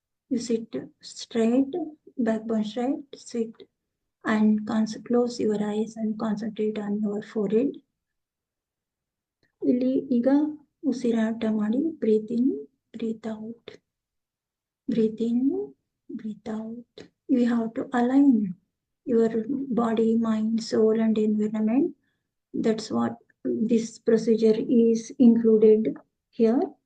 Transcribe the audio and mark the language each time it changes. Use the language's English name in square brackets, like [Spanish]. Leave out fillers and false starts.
[English] You sit straight, backbone straight, sit and close your eyes and concentrate on your forehead. [Kannada] ಇಲ್ಲಿ ಈಗ ಉಸಿರಾಟ ಮಾಡಿ. [English] Breathe in, breathe out, breathe in, breathe out. You have to align your body, mind, soul and environment. That's what this procedure is included here.